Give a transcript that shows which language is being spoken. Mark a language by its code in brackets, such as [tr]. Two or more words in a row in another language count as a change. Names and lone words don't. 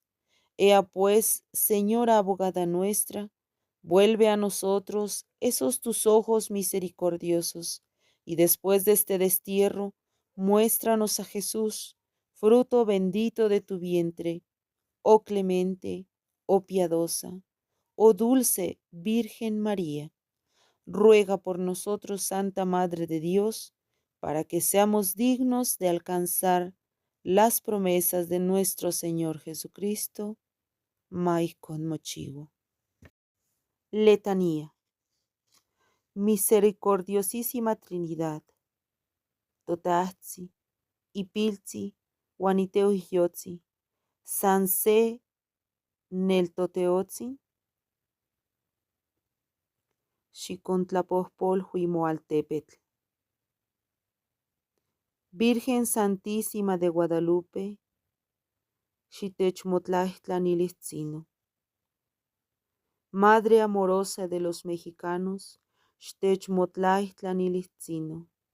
[es] Ea pues, Señora abogada nuestra, vuelve a nosotros esos tus ojos misericordiosos, y después de este destierro, muéstranos a Jesús, fruto bendito de tu vientre, oh clemente, oh piadosa, oh dulce Virgen María. Ruega por nosotros, Santa Madre de Dios, para que seamos dignos de alcanzar las promesas de nuestro Señor Jesucristo. [nah] Ma ihcon mochiua. Letanía. [es] Misericordiosísima Trinidad, [nah] totahtzi, ipiltzi, uan iteuhyotzi, san se nel toteotzin, xicontlapohpolhui moaltepetl. [es] Virgen Santísima de Guadalupe, xitechmotlahtlanilitzino. Madre amorosa de los mexicanos, xtechmotlahtlanilitzino.